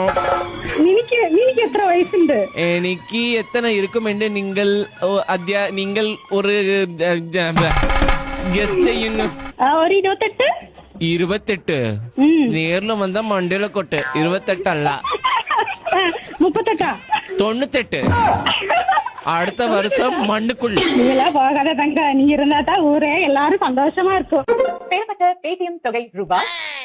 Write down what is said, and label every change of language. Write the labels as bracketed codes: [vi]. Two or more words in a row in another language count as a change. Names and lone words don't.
[ml] നിനക്ക് എത്ര വയസ്സുണ്ട്? എനിക്ക് എത്ര ഇരിക്കുമെണ്ട് നിങ്ങൾ നിങ്ങൾ ഒരു ഗസ്റ്റ് ചെയ്യുന്നു. ഒരു 28. 28 നേരില് വന്ന മണ്ടയിലെ കൊട്ട്. 28 അല്ല, 38. 98. [ta] அடுத்த வருஷம் மண்ணுக்குள். நீங்களா போகாத தங்க, நீ இருந்தா தான் ஊரே எல்லாரும் சந்தோஷமா இருக்கும். பெறப்பட்ட பேடிஎம் தொகை ரூபாய்